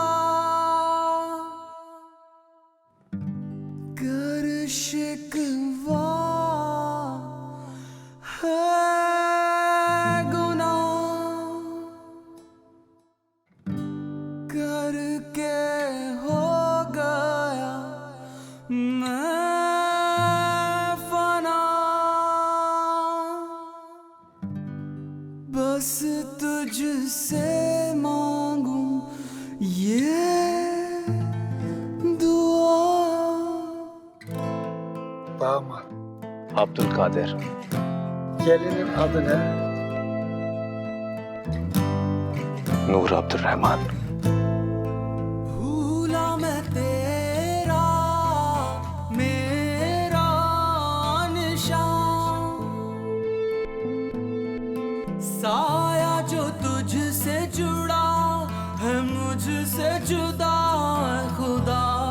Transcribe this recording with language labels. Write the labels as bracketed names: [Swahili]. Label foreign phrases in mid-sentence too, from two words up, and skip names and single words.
[Hindi] कर शिकवा है गुनाह करके हो गया मैं फना। बस तुझसे मांगू ये दुआ। [Turkish] Damat. Abdülkadir. Gelinin adı ne? Nur Abdurrahman. [Hindi] भूला मैं तेरा मेरा निशान साया जो तुझसे जुड़ा है, मुझसे जुदा है खुदा।